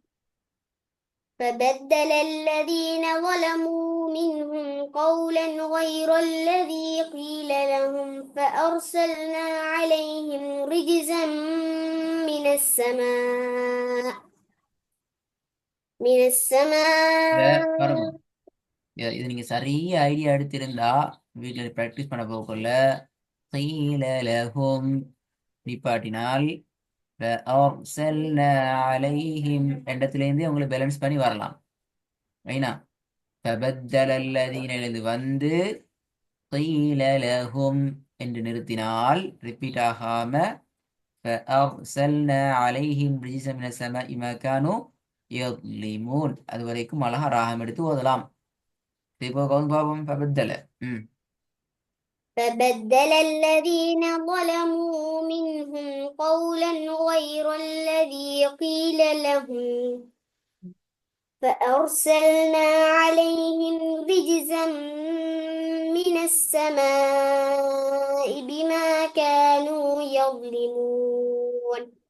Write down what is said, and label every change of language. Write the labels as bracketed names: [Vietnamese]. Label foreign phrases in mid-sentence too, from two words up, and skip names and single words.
[Arabic] فبدل الذين ظلموا منهم قولا غير الذي قيل لهم فأرسلنا عليهم رجزا من السماء [Tamil] பாருங்க. இது நீங்க சரியா ஐடியா எடுத்திருந்தா வீட்டுல பிராக்டிஸ் பண்ண போகல [Arabic] قيل لهم [Tamil] நிப்பாட்டினால் [Arabic] فأرسلنا عليهم [Tamil] இடத்துலேருந்து உங்களுக்கு பேலன்ஸ் பண்ணி வரலாம். ஐனா [Arabic] فبدل الذين [Tamil] எழுது வந்து [Arabic] قيل لهم [Tamil] என்று நிறுத்தினால் ரிப்பீட் ஆகாம [Arabic] فأرسلنا عليهم رجزا من السماء ما كانوا يظلمون [Tamil] அது வரைக்கும் அழகா ராகம் எடுத்து ஓதலாம். இப்போ கவுன் பாபம் فبدل [Arabic] فبدل الذين ظلموا منهم قولا غير الذي قيل لهم فأرسلنا عليهم رجزا من السماء بما كانوا يظلمون.